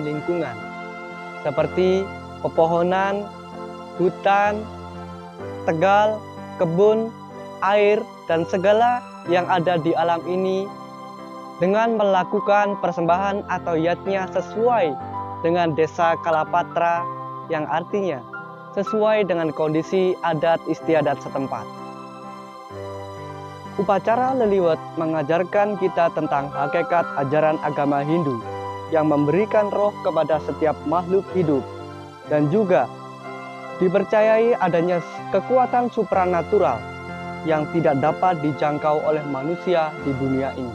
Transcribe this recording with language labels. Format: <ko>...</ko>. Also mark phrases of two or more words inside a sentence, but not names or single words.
<id>lingkungan, seperti pepohonan, hutan, tegal, kebun, air, dan segala yang ada di alam ini dengan melakukan persembahan atau yatnya sesuai dengan desa Kalapatra, yang artinya sesuai dengan kondisi adat istiadat setempat. Upacara leliwet mengajarkan kita tentang hakikat ajaran agama Hindu yang memberikan roh kepada setiap makhluk hidup, dan juga dipercayai adanya kekuatan supranatural yang tidak dapat dijangkau oleh manusia di dunia ini.</id>